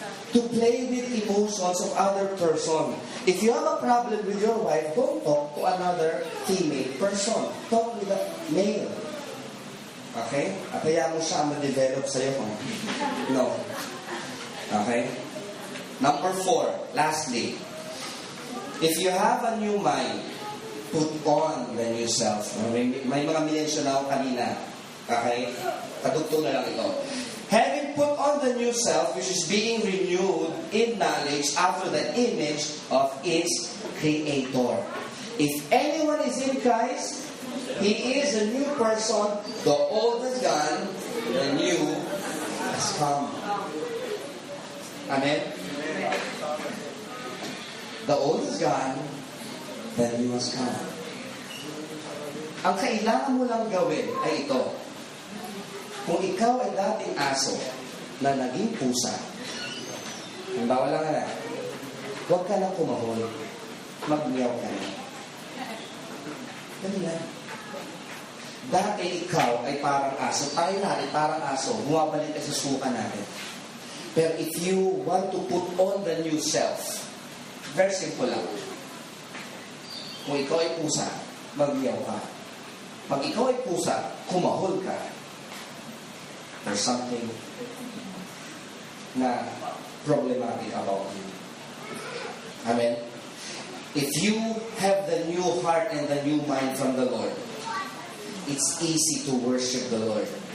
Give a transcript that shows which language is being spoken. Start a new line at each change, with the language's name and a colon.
English: To play with emotions of other person. If you have a problem with your wife, don't talk to another female person. Talk with a male. Okay?
Filipino: At kaya mo siya ma-develop sa'yo.
English: No. Okay? Number 4, lastly, if you have a new mind, put on the new self.
Filipino: May mga minensyon na ako kanina. Okay? Kadugtong na lang ito.
English: Having put on the new self, which is being renewed in knowledge after the image of its Creator. If anyone is in Christ, he is a new person. The old has gone, the new has come. Amen? The old is gone, the new has come.
Filipino: Ang kailangan mo lang gawin ay ito. Kung ikaw ay dating aso na naging pusa, halimbawa lang na, huwag ka lang kumahol. Magmiyaw ka na. Dali lang. Dati ikaw ay parang aso. Tayo na ay parang aso. Bumabalik ka sa suka natin.
English: Pero if you want to put on the new self, very simple lang.
Filipino: Kung ikaw ay pusa, magmiyaw ka. Pag ikaw ay pusa, kumahol ka.
English: There's something na problematic about you. Amen? If you have the new heart and the new mind from the Lord, it's easy to worship the Lord.